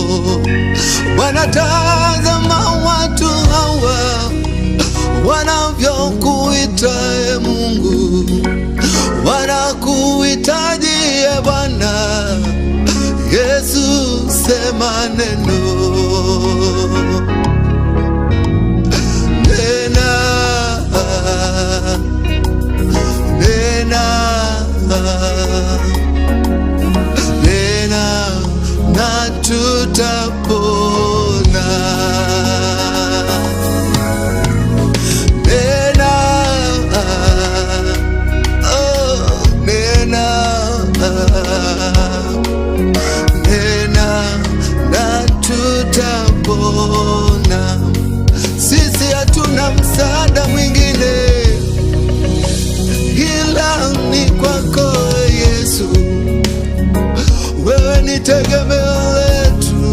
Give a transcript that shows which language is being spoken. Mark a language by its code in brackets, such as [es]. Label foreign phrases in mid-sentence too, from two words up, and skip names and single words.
[sw] Wanatazama watu hawa wanavyokuita Mungu, wanakuhitaji Bwana Yesu, sema neno. Nena, nena, nena, na tutapona. Nena, oh, nena, na tutapona. Sisi hatuna msaada mwingine ila ni kwako Yesu, wewe ni tegemeo letu.